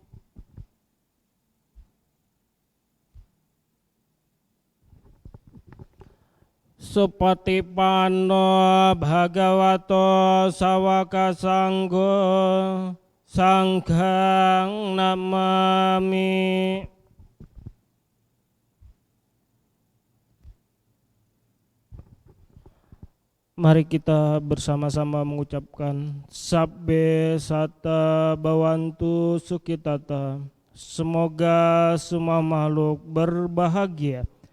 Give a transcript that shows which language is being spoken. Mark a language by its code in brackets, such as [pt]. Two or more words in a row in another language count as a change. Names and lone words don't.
[pi] Supatipanno bhagavato sawaka sanggo sanghang namami. [id] Mari kita bersama-sama mengucapkan [pi] Sabbe Satta Bhavantu Sukhitata. [id] Semoga semua makhluk berbahagia.